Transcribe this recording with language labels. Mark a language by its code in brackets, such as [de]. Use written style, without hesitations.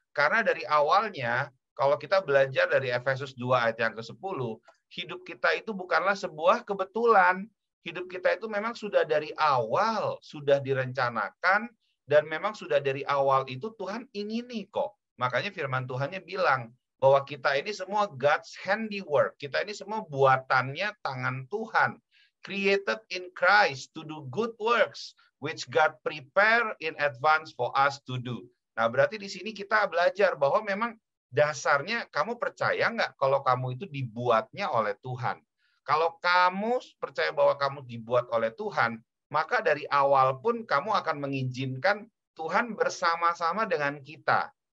[id] Karena dari awalnya, kalau kita belajar dari Efesus 2 ayat yang ke-10, hidup kita itu bukanlah sebuah kebetulan. Hidup kita itu memang sudah dari awal, sudah direncanakan, dan memang sudah dari awal itu Tuhan ingini kok. Makanya firman Tuhannya bilang, bahwa kita ini semua [en] God's handiwork. [id] Kita ini semua buatannya tangan Tuhan. [en] Created in Christ to do good works, which God prepare in advance for us to do. [id] Nah, berarti di sini kita belajar bahwa memang dasarnya kamu percaya nggak kalau kamu itu dibuatnya oleh Tuhan. Kalau kamu percaya bahwa kamu dibuat oleh Tuhan, maka dari awal pun kamu akan mengizinkan Tuhan bersama-sama dengan kita.